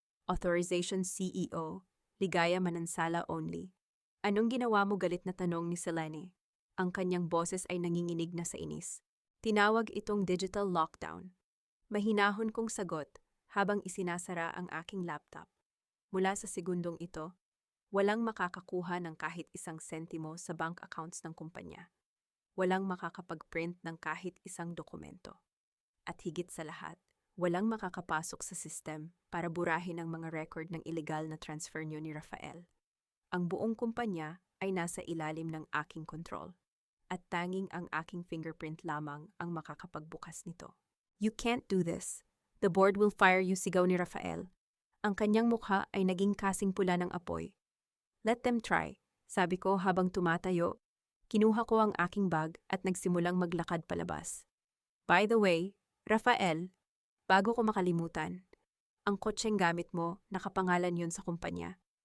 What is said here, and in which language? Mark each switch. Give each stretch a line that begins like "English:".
English: Authorization CEO, Ligaya Manansala Only.
Filipino: Anong ginawa mo, galit na tanong ni Selene? Ang kanyang boses ay nanginginig na sa inis. Tinawag itong digital lockdown. Mahinahon kong sagot habang isinasara ang aking laptop. Mula sa segundong ito, walang makakakuha ng kahit isang sentimo sa bank accounts ng kumpanya. Walang makakapag-print ng kahit isang dokumento. At higit sa lahat, walang makakapasok sa system para burahin ang mga record ng illegal na transfer niyo ni Rafael. Ang buong kumpanya ay nasa ilalim ng aking kontrol. At tanging ang aking fingerprint lamang ang makakapagbukas nito.
English: You can't do this. The board will fire you, sigaw ni Rafael.
Filipino: Ang kanyang mukha ay naging kasing pula ng apoy.
English: Let them try,
Filipino: sabi ko habang tumatayo. Kinuha ko ang aking bag at nagsimulang maglakad palabas.
English: By the way,
Filipino: Rafael, bago ko makalimutan, ang kotseng gamit mo, nakapangalan yun sa kumpanya.